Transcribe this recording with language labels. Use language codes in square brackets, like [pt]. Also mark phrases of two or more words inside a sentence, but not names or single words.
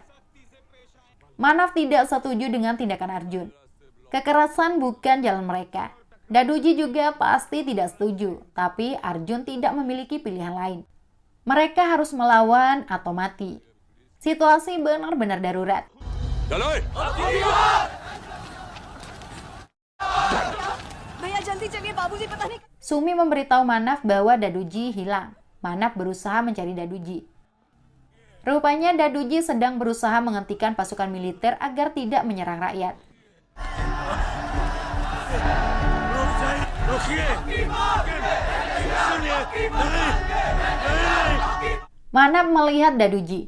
[id] Manaf tidak setuju dengan tindakan Arjun. Kekerasan bukan jalan mereka. Daduji juga pasti tidak setuju, tapi Arjun tidak memiliki pilihan lain. Mereka harus melawan atau mati. Situasi benar-benar darurat. [hi] भैया जल्दी चलिए बाबूजी पता नहीं. [id] Sumi memberitahu Manaf bahwa Daduji hilang. Manaf berusaha mencari Daduji. Rupanya Daduji sedang berusaha menghentikan pasukan militer agar tidak menyerang rakyat. Manaf melihat Daduji.